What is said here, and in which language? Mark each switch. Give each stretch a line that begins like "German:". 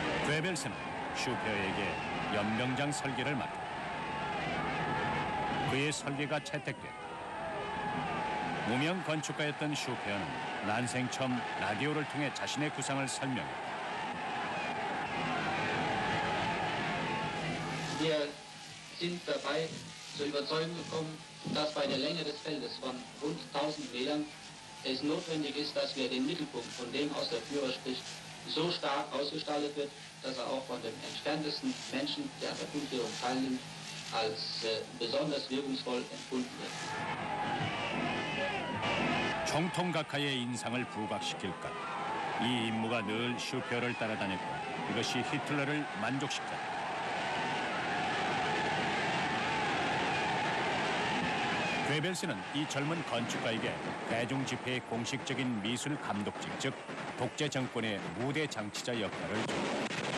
Korean: 괴벨스는 슈페어에게 연병장 설계를 맡겼다. 그의 설계가 채택됐다. 무명 건축가였던 슈페어는 난생 처음 라디오를 통해 자신의 구상을 설명했다.
German: Wir sind dabei zur Überzeugung gekommen, dass bei der Länge des Feldes von rund 1000 Metern es notwendig ist, dass wir den Mittelpunkt, von dem aus der Führer spricht, so stark ausgestaltet wird, dass er auch von dem entferntesten Menschen, der an der Fundierung teilnimmt, als besonders wirkungsvoll empfunden wird.
Korean: 총통각하의 인상을 부각시킬 것. 이 임무가 늘 슈페어를 따라다녔고 이것이 히틀러를 만족시켰다. 괴벨스는 이 젊은 건축가에게 대중 집회의 공식적인 미술 감독직, 즉 독재 정권의 무대 장치자 역할을 줬다.